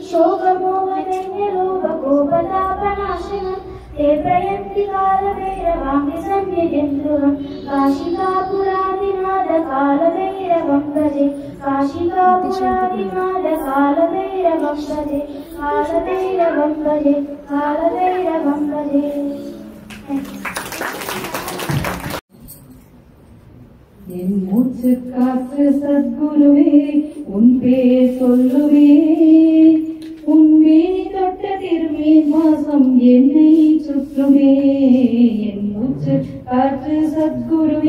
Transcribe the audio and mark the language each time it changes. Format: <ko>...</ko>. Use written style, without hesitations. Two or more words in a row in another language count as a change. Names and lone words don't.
<sa>शोकमोहदैन्यलोभकोपतापनाशनं ते प्रयन्ति कालभैरवाङ्गि सन्निधिं ध्रुवं काशिकापुरादिनाथकालभैरवं भजे काशिकापुरादिनाथकालभैरवं भजे कालभैरवं भजे कालभैरवं भजे</sa> <ta>என் மூச்சு காற்று சத்குருவே உன் பேர் சொல்லுவே உன் மேனி தொட்ட திருமீன் வாசம் என்னை சுற்றுமே என் மூச்சு காற்று சத்குருவே</ta>